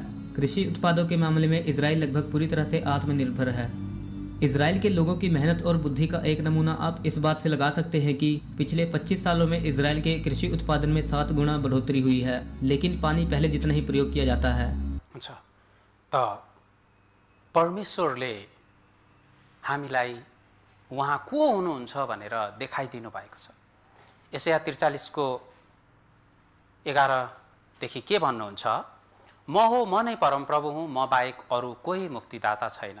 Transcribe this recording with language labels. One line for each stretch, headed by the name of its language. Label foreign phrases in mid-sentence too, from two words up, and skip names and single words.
Hindi: कृषि उत्पादों के मामले में इजराइल लगभग पूरी तरह से आत्मनिर्भर है। इजराइल के लोगों की मेहनत और बुद्धि का एक नमूना आप इस बात से लगा सकते हैं कि पिछले 25 सालों में इजराइल के कृषि उत्पादन में 7 गुना बढ़ोतरी हुई है, लेकिन पानी पहले जितना ही प्रयोग किया जाता है।
Nepali: अच्छा, तो परमेश्वरले हामीलाई उहाँ को हुनुहुन्छ भनेर देखाइदिनु भएको छ। यशाया 43 को 11 देखि के भन्नुहुन्छ? म हो, म नै परमप्रभु हुँ, म बाहेक अरू कोही मुक्तिदाता छैन।